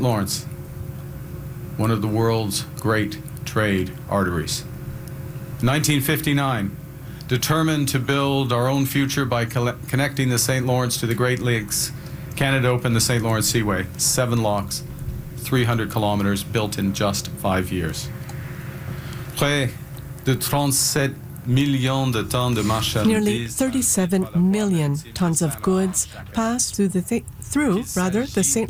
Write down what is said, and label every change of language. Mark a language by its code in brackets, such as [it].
[en] Lawrence, one of the world's great trade arteries. 1959, determined to build our own future by connecting the St. Lawrence to the Great Lakes, Canada opened the St. Lawrence Seaway, 7 locks, 300 kilometers, built in just 5 years. [fr] Près de 37 millions de tonnes de marchandises. [en] Nearly 37 million tons of goods pass through the St.